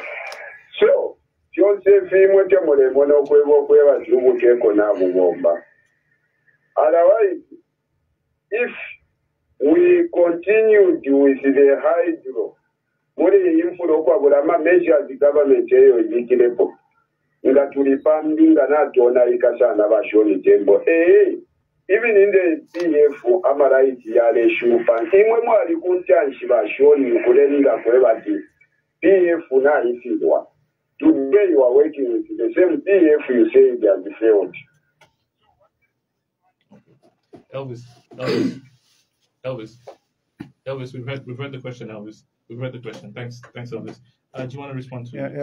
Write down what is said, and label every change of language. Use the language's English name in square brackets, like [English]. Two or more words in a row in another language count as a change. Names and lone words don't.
[English] So, otherwise, if we continued with the hydro, measures the government [Bemba] nga tulipambinga natona ikasana bashoni tembo [English] even in the PF [Bemba] amaraiti yale shupa imwe mwali kuntanshi bashoni kulenga kwebati PF na ifidwa. [English] Today you are working with the same PF you say they have failed. Elvis, we've heard the question, Elvis. We've heard the question. Thanks, Elvis. Do you want to respond to it?